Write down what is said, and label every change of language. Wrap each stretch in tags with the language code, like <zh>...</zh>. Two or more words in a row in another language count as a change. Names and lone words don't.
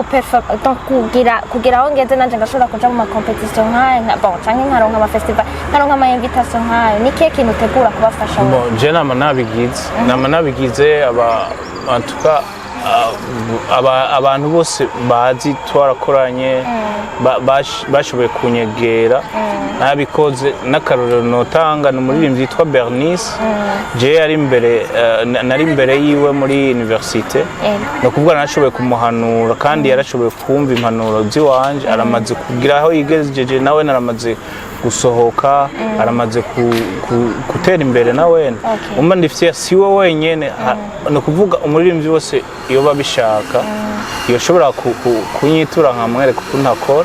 <rn>kugira aho ngeze nanje ngashobora kuja mu ma competition nk'aya bon canke nkaronka ama festival nkaronka ama invitation nk'ayo ni kihe kintu utegura kubafasha bon je nama nabigize</rn> <fr>en tout cas</fr> <rn>abantu bose bazi twarakoranye bashoboye kunyegera nabikoze n'akarorero notanga n'umuririmbyi yitwa Bernice je nari imbere yiwe muri université no kuvuga nashoboye kumuhanura kandi yarashoboye kumva impanuro ziwanje aramaze kugira aho yigejeje nawe naramaze gusohoka aramaze gutera imbere nawe umva ndifite siwe wenyene no kuvuga umuririmbyi wose iyo babishaka yoshobora kunyitura nkamwereka uko ntakora.</rn>